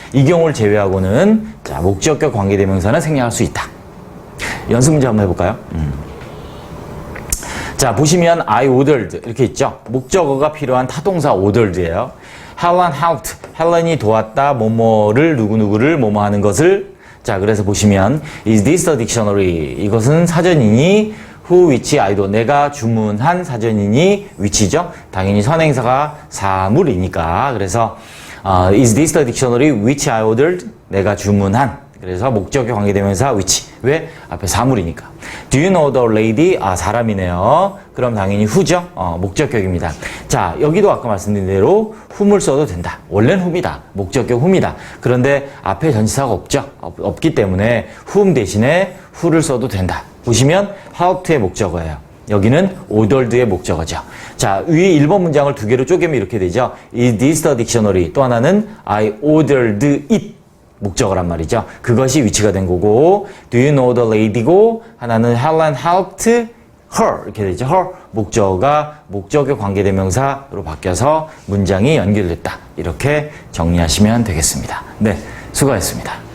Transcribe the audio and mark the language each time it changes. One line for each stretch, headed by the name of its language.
Korean: 이 경우를 제외하고는 자, 목적격 관계대명사는 생략할 수 있다. 연습 문제 한번 해볼까요? 자, 보시면
English: I ordered
Korean: 이렇게 있죠. 목적어가 필요한 타동사 ordered예요.
English: Helen helped.
Korean: 헬렌이 도왔다. 뭐뭐를 누구누구를 뭐뭐 하는 것을.
English: 자, 그래서 보시면 Is this the dictionary?
Korean: 이것은 사전이니
English: who, which, I do.
Korean: 내가 주문한 사전이니 위치죠. 당연히 선행사가 사물이니까.
English: 그래서 Is this the dictionary which I ordered?
Korean: 내가 주문한. 그래서 목적격 관계대명사 which. 왜? 앞에 사물이니까.
English: Do you know the lady?
Korean: 사람이네요. 그럼 당연히 who죠? 목적격입니다. 자, 여기도 아까 말씀드린 대로 whom을 써도 된다. 원래는 whom이다. 목적격 whom이다. 그런데 앞에 전치사가 없죠? 없기 때문에 whom 대신에 who를 써도 된다. 보시면 helped의 목적어예요. 여기는 ordered의 목적어죠. 자, 위에 1번 문장을 두 개로 쪼개면 이렇게 되죠.
English: Is this the dictionary?
Korean: 또 하나는
English: I ordered it.
Korean: 목적어란 말이죠. 그것이 위치가 된 거고,
English: do you know the lady
Korean: 고, 하나는
English: Helen helped her.
Korean: 이렇게 되죠. her. 목적어가 목적의 관계대명사로 바뀌어서 문장이 연결됐다. 이렇게 정리하시면 되겠습니다. 네, 수고하셨습니다.